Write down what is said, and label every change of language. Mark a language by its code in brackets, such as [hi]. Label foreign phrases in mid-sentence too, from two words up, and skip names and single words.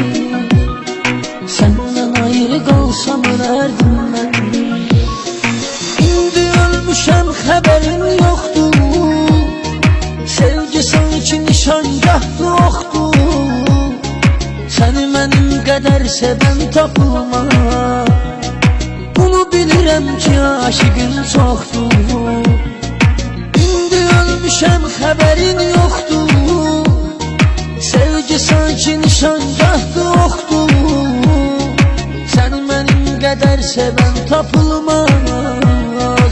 [tr] Senden ayrı kalsam ölerdim ben. İndi ölmüşem haberim yoktu. Sevgi sanki nişangahdı oxdu. Seni benim kadar seven tapılmaz. [az] Bunu bilirəm ki aşıqın çoxdur. İndi ölmüşəm xəbərin yoxdur. Sevgi sanki nişangahdı oxdu. Səni mənim qədər sevən tapılmaz.